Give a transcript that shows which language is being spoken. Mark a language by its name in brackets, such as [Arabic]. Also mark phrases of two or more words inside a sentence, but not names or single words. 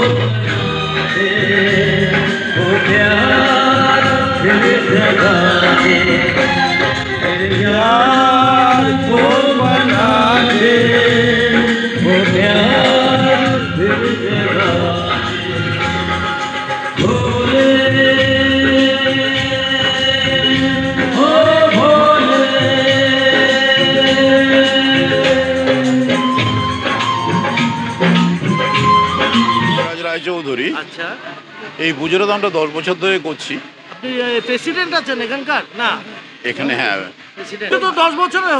[Hindi] ओ प्यार फिर जगा दे मेरे यार को बना दे ओ प्यार फिर जगा भोले ओ भोले [Bangla] রাজ রায়চৌধুরী আচ্ছা, এই পুজোটা তো আমরা 10 বছর ধরে করছি আপনি প্রেসিডেন্ট আছেন এখানকার? না, এখানে। হ্যাঁ, প্রেসিডেন্ট তো 10 বছর হচ্ছে।